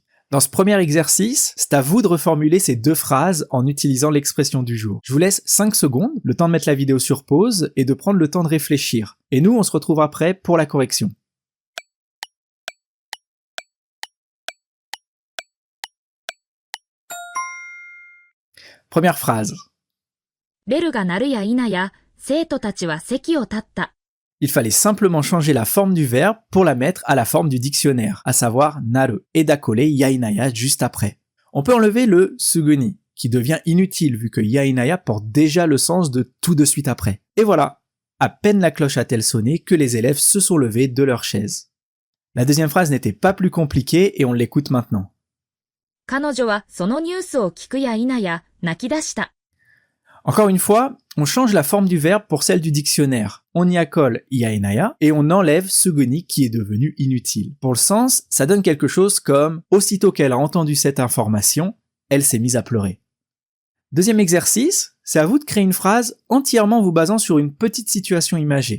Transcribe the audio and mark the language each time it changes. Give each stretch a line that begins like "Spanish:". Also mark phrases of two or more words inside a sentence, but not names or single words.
French: Dans ce premier exercice, c'est à vous de reformuler ces deux phrases en utilisant l'expression du jour. Je vous laisse 5 secondes, le temps de mettre la vidéo sur pause et de prendre le temps de réfléchir. Et nous, on se retrouve après pour la correction. Première phrase.
Japanese: ベルが鳴るや否や生徒たちは席を立った
French: Il fallait simplement changer la forme du verbe pour la mettre à la forme du dictionnaire, à savoir naru, et d'accoler
Japanese: や否や
French: juste après. On peut enlever le suguni, qui devient inutile vu que
Japanese: や否や
French: porte déjà le sens de tout de suite après. Et voilà, à peine la cloche a-t-elle sonné que les élèves se sont levés de leur chaise. La deuxième phrase n'était pas plus compliquée et on l'écoute maintenant.
Japanese: 彼女はそのニュースを聞くや否や泣き出した
French: Encore une fois, on change la forme du verbe pour celle du dictionnaire. On y accole
Japanese: や否や
French: et on enlève suguni qui est devenu inutile. Pour le sens, ça donne quelque chose comme « Aussitôt qu'elle a entendu cette information, elle s'est mise à pleurer ». Deuxième exercice, c'est à vous de créer une phrase entièrement vous basant sur une petite situation imagée.